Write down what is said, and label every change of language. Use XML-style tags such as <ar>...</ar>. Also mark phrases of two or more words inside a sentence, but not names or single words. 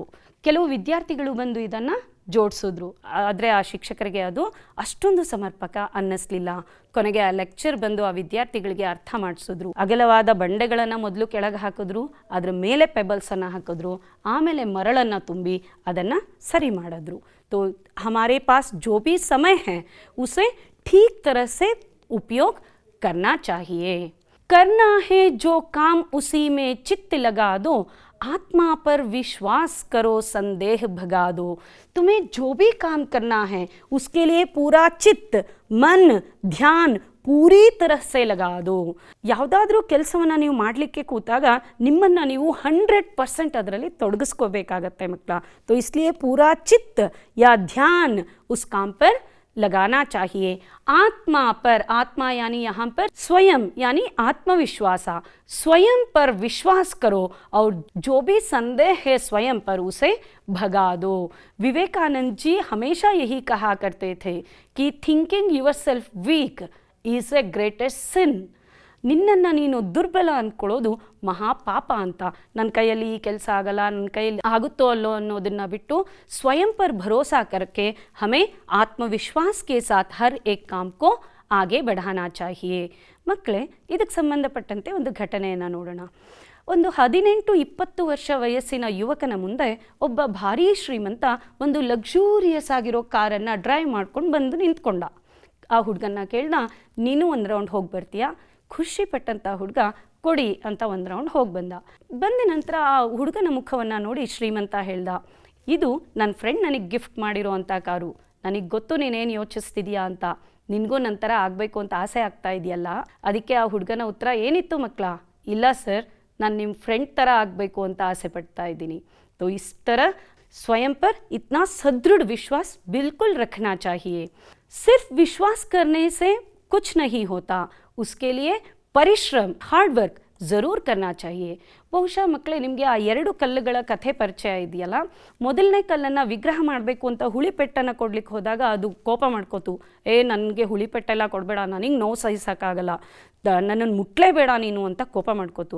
<kn>ಕೆಲವು ವಿದ್ಯಾರ್ಥಿಗಳು ಬಂದು ಇದನ್ನು ಜೋಡಿಸಿದ್ರು, ಆದರೆ ಆ ಶಿಕ್ಷಕರಿಗೆ ಅದು ಅಷ್ಟೊಂದು ಸಮರ್ಪಕ ಅನ್ನಿಸ್ಲಿಲ್ಲ. ಕೊನೆಗೆ ಆ ಲೆಕ್ಚರ್ ಬಂದು ಆ ವಿದ್ಯಾರ್ಥಿಗಳಿಗೆ ಅರ್ಥ ಮಾಡಿಸಿದ್ರು. ಅಗಲವಾದ ಬಂಡೆಗಳನ್ನು ಮೊದಲು ಕೆಳಗೆ ಹಾಕಿದ್ರು, ಅದರ ಮೇಲೆ ಪೆಬಲ್ಸನ್ನು ಹಾಕಿದ್ರು, ಆಮೇಲೆ ಮರಳನ್ನು ತುಂಬಿ ಅದನ್ನು ಸರಿ ಮಾಡಿದ್ರು.</kn> <hi>तो हमारे पास जो भी समय है उसे ठीक तरह से उपयोग करना चाहिए. करना है जो काम उसी में चित्त लगा दो, आत्मा पर विश्वास करो संदेह भगा दो. तुम्हें जो भी काम करना है उसके लिए पूरा चित्त, मन, ध्यान पूरी तरह से लगा दो.</hi> <kn>ಯಾವುದಾದ್ರೂ ಕೆಲಸವನ್ನು ನೀವು ಮಾಡಲಿಕ್ಕೆ ಕೂತಾಗ ನಿಮ್ಮನ್ನು ನೀವು 100% ಅದರಲ್ಲಿ ತೊಡಗಿಸ್ಕೋಬೇಕಾಗತ್ತೆ ಮಕ್ಕಳ.</kn> <hi>तो इसलिए पूरा चित्त या ध्यान उस काम पर लगाना चाहिए. आत्मा पर, आत्मा यानी यहाँ पर स्वयं यानी आत्मविश्वास, स्वयं पर विश्वास करो और जो भी संदेह है स्वयं पर उसे भगा दो. विवेकानंद जी हमेशा यही कहा करते थे कि</hi> <en>Thinking yourself weak is a greatest sin.</en> <kn>ನಿನ್ನನ್ನು ನೀನು ದುರ್ಬಲ ಅಂದ್ಕೊಳ್ಳೋದು ಮಹಾಪಾಪ ಅಂತ. ನನ್ನ ಕೈಯಲ್ಲಿ ಈ ಕೆಲಸ ಆಗಲ್ಲ, ನನ್ನ ಕೈಯಲ್ಲಿ ಆಗುತ್ತೋ ಅಲ್ಲೋ ಅನ್ನೋದನ್ನು ಬಿಟ್ಟು</kn> <hi>स्वयं पर भरोसा करके हमें आत्मविश्वास के साथ हर एक काम को आगे बढ़ाना चाहिए.</hi> <kn>ಮಕ್ಕಳೇ, ಇದಕ್ಕೆ ಸಂಬಂಧಪಟ್ಟಂತೆ ಒಂದು ಘಟನೆಯನ್ನು ನೋಡೋಣ. ಒಂದು 18-20 ವರ್ಷ ವಯಸ್ಸಿನ ಯುವಕನ ಮುಂದೆ ಒಬ್ಬ ಭಾರೀ ಶ್ರೀಮಂತ ಒಂದು ಲಕ್ಸುರಿಯಸ್ ಆಗಿರೋ ಕಾರನ್ನು ಡ್ರೈವ್ ಮಾಡ್ಕೊಂಡು ಬಂದು ನಿಂತ್ಕೊಂಡ. ಆ ಹುಡುಗನ್ನ ಕೇಳ್ದ, ನೀನು ಒಂದು ರೌಂಡ್ ಹೋಗಿ ಬರ್ತೀಯಾ? ಖುಷಿ ಪಟ್ಟಂಥ ಹುಡುಗ ಕೊಡಿ ಅಂತ ಒಂದು ರೌಂಡ್ ಹೋಗಿ ಬಂದ ನಂತರ ಆ ಹುಡುಗನ ಮುಖವನ್ನು ನೋಡಿ ಶ್ರೀಮಂತ ಹೇಳ್ದ, ಇದು ನನ್ನ ಫ್ರೆಂಡ್ ನನಗೆ ಗಿಫ್ಟ್ ಮಾಡಿರೋ ಅಂಥ ಕಾರು. ನನಗೆ ಗೊತ್ತು ನೀನೇನು ಯೋಚಿಸ್ತಿದೀಯಾ ಅಂತ, ನಿನಗೂ ನಂತರ ಆಗಬೇಕು ಅಂತ ಆಸೆ ಆಗ್ತಾ ಇದೆಯಲ್ಲ. ಅದಕ್ಕೆ ಆ ಹುಡುಗನ ಉತ್ತರ ಏನಿತ್ತು ಮಕ್ಕಳ? ಇಲ್ಲ ಸರ್, ನಾನು ನಿಮ್ಮ ಫ್ರೆಂಡ್ ಥರ ಆಗಬೇಕು ಅಂತ ಆಸೆ ಪಡ್ತಾ ಇದ್ದೀನಿ.</kn> <hi>तो इस तरह स्वयं पर इतना सदृढ़ विश्वास बिल्कुल रखना चाहिए. सिर्फ विश्वास करने से कुछ नहीं होता, उसके लिए ಪರಿಶ್ರಮ,</hi> <en>hard work</en> <hi>ज़रूर करना चाहिए.</hi> <kn>ಬಹುಶಃ ಮಕ್ಕಳೇ, ನಿಮಗೆ ಆ 2 ಕಲ್ಲುಗಳ ಕಥೆ ಪರಿಚಯ ಇದೆಯಲ್ಲ. ಮೊದಲನೇ ಕಲ್ಲನ್ನು ವಿಗ್ರಹ ಮಾಡಬೇಕು ಅಂತ ಹುಳಿಪೆಟ್ಟನ್ನು ಕೊಡ್ಲಿಕ್ಕೆ ಹೋದಾಗ ಅದು ಕೋಪ ಮಾಡ್ಕೋತು. ನನಗೆ ಹುಳಿಪೆಟ್ಟೆಲ್ಲ ಕೊಡಬೇಡ, ನನಗೆ ನೋವು ಸಹಿಸೋಕ್ಕಾಗಲ್ಲ, ನನ್ನನ್ನು ಮುಟ್ಲೇಬೇಡ ನೀನು ಅಂತ ಕೋಪ ಮಾಡ್ಕೋತು.</kn>